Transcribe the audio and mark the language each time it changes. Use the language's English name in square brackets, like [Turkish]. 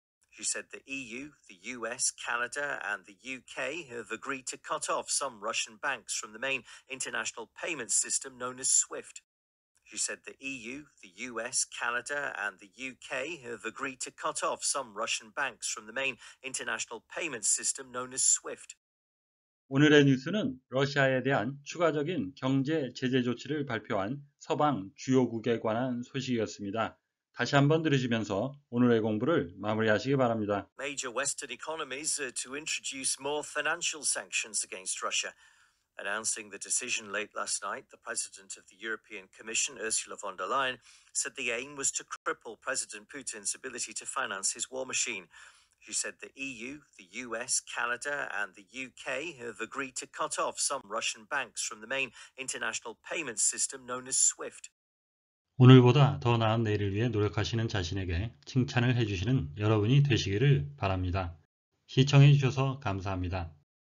[English] She said the EU, the US, Canada, and the UK have agreed to cut off some Russian banks from the main international payment system known as SWIFT. She said the EU, the US, Canada, and the UK have agreed to cut off some Russian banks from the main international payment system known as SWIFT. [Korean] 오늘의 뉴스는 러시아에 대한 추가적인 경제 제재 조치를 발표한 서방 주요국에 관한 소식이었습니다. 다시 한번 들으시면서 오늘의 공부를 마무리하시기 바랍니다. [English] Major Western economies to introduce more financial sanctions against Russia. Announcing the decision late last night, the President of the European Commission, Ursula von der Leyen, said the aim was to cripple President Putin's ability to finance his war machine. She said the EU, the US, Canada, and the UK have agreed to cut off some Russian banks from the main international payment system known as SWIFT. [Korean] 오늘보다 더 나은 내일을 위해 노력하시는 자신에게 칭찬을 해주시는 여러분이 되시기를 바랍니다. 시청해 주셔서 감사합니다.